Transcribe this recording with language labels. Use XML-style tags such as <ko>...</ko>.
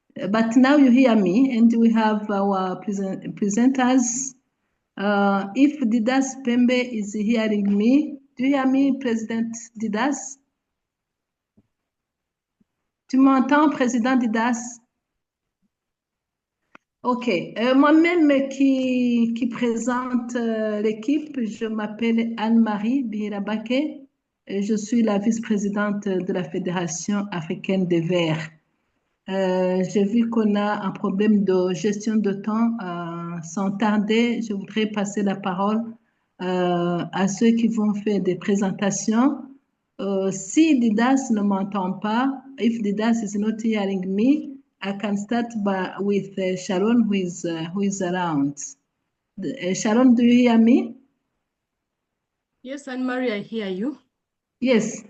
<en>But now you hear me, and we have our presenters. If Didas Pembe is hearing me, do you hear me, President Didas?</en> <fr>Tu m'entends, Président Didas? Ok. Moi-même qui présente l'équipe, je m'appelle Anne-Marie Bihirabake. Je suis la vice-présidente de la Fédération africaine des Verts. J'ai vu qu'on a un problème de gestion de temps. Sans tarder, je voudrais passer la parole à ceux qui vont faire des présentations. Si Didas ne m'entend pas,</fr> <en>if Didas is not hearing me, I can start with Sharon, who is around. Sharon, do you hear me? Yes, Anne-Marie, I hear you. Yes.</en>